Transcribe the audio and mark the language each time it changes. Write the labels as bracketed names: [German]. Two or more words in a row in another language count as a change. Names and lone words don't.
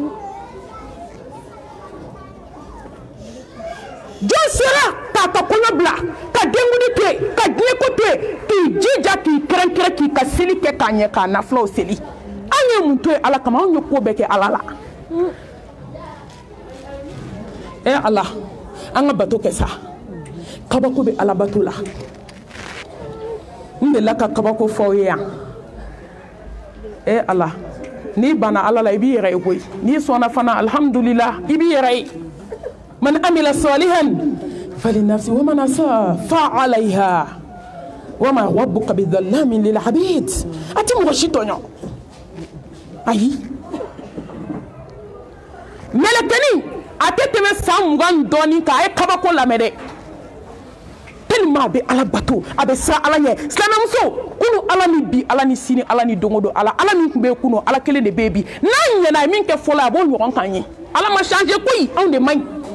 [Bambara] jɔn sera k'a ka kɔɲɔ bila ka denkuli to yen ka diɲɛko to yen k'i jija k'i kɛrɛnkɛrɛn k'i ka seli kɛ k'a ɲɛ k'a nafulaw seli an ye mun to yen ala kama anw ye ko bɛɛ kɛ ala la ala an ka bato kɛ sa kabako bɛ ala bato la n delila ka kabako fɔ aw ye yan ala n'i banna ala la i b'i yɛrɛ ye koyi n'i sɔnna fana alhamdulillah i b'i yɛrɛ ye [Arabic] من عمل صالحا فلنفسه ومن أساء فعليها وما ربك بظلام للعبيد [Bambara] a tɛ mɔgɔ si tɔɲɔ ayi mɛlɛkɛnin a tɛ tɛmɛ san 20 dɔɔnin kan a ye kabako lamɛn dɛ tellement a bɛ ala bato a bɛ siran ala ɲɛ silamɛmuso kunu ala ni bi ala ni sini ala ni don o don ala min tun bɛ yen kunu ala kelen de bɛ yen bi n'an ɲɛna a ye min kɛ fɔlɔ a b'o ɲɔgɔn kan ye ala ma changer koyi anw de man ɲi